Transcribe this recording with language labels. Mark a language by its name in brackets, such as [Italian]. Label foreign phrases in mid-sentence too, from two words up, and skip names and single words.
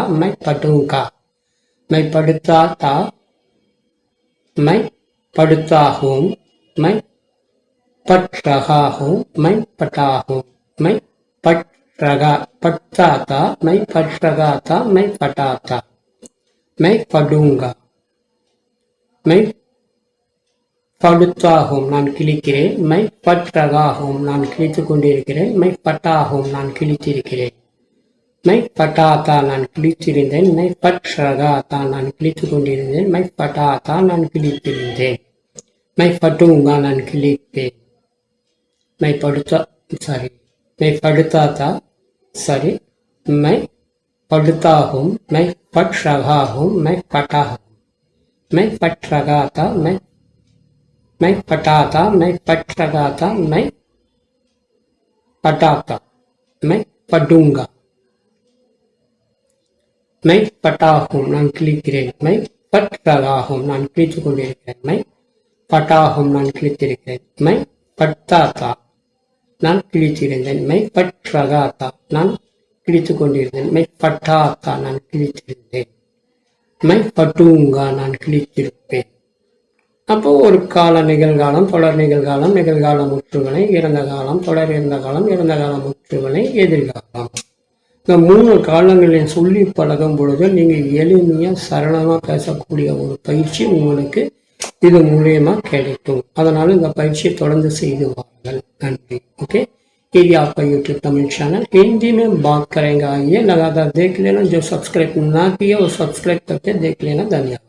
[Hindi] मैं पढ़ूंगा, मैं पढ़ता था, मैं पढ़ता हूँ, मैं पढ़ रहा हूँ, मैं पढ़ा हूँ, मैं पढ़ता था, मैं पढ़ रहा था, मैं पढ़ा था, मैं पढ़ूंगा, मैं पढ़ता हूँ, [Tamil] நான் கிழிக்கிறேன், [Hindi] मैं पढ़ रहा हूँ, [Tamil] நான் கிழித்துக் கொண்டிருக்கிறேன், [Hindi] मैं पढ़ा हूँ, [Tamil] நான் கிழித்திருக்கிறேன், [Hindi] मैं पढ़ा था, [Tamil] நான் கிழித்திருந்தேன், [Hindi] मैं पढ़ रहा था, [Tamil] நான் கிழித்துக் கொண்டிருந்தேன், [Hindi] मैं पढ़ा था, [Tamil] நான் கிழித்திருந்தேன், [Hindi] मैं पढ़ूंगा, [Tamil] நான் கிழிப்பேன், [Hindi] मैं पढ़ता सॉरी मैं पढ़ता था सॉरी मैं पढ़ता हूँ, मैं पढ़ रहा हूँ, मैं पढ़ा हूँ, मैं पढ़ रहा था, मैं पढ़ा था, मैं पढ़ रहा था, मैं पढ़ा था, मैं पढ़ूंगा, मैं पढ़ा हूँ, [Tamil] நான் கிழிக்கிறேன், [Hindi] मैं पढ़ रहा हूँ, [Tamil] நான் கிழித்துக் கொண்டிருக்கிறேன், [Hindi] मैं पढ़ा हूँ, [Tamil] நான் கிழித்திருக்கிறேன், [Hindi] मैं पढ़ता था, [Tamil] நான் கிழித்திருந்தேன், [Hindi] मैं पढ़ रहा था, [Tamil] நான் கிழித்துக் கொண்டிருந்தேன், [Hindi] मैं पढ़ा था, [Tamil] நான் கிழித்திருந்தேன், [Hindi] मैं पढ़ूंगा, [Tamil] நான் கிழித்திருப்பேன். அப்போ ஒரு கால நிகழ்காலம், தொடர் நிகழ்காலம், நிகழ்கால முற்றுவினை, இறந்த காலம், தொடர் இறந்த காலம், இறந்த கால முற்றுவினை, எதிர்காலம். இந்த 3 காலங்களில் சொல்லி பழகும் பொழுது நீங்கள் எளிமையாக சரளமாக பேசக்கூடிய ஒரு பயிற்சி உங்களுக்கு இது மூலியமா கிடைக்கும். அதனால இந்த பயிற்சியை தொடர்ந்து செய்து வாருங்கள். நன்றி. [Hindi] ओके, ये आपका यूट्यूब तमिल चैनल हिंदी में बात करेंगे। आइए लगातार देख लेना, जो सब्सक्राइब ना किया वो सब्सक्राइब करके देख लेना। धन्यवाद।